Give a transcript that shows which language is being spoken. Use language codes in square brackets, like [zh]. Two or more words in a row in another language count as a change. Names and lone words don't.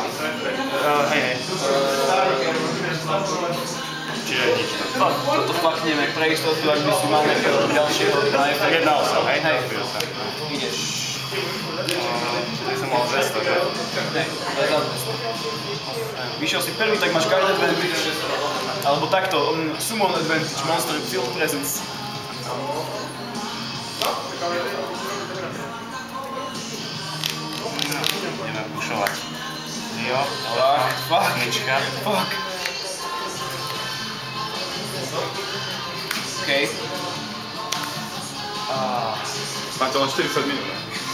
[sk] Hej. Čiže nič. Toto fakneme pre istotu, ak by si mal nejakého ďalšieho na efekt. 1-8, hej? Hej. Ideš. Ty som mal 200, že? Ne, to je za 200. Vyšiel si prvý, tak máš [en] card advantage. [sk] Alebo takto, [en] summon advantage, monster field presence. [sk] Ideme pušovať. Jo, Fuck. nička. Fuck. Okej. Máte len 40 minút, ne?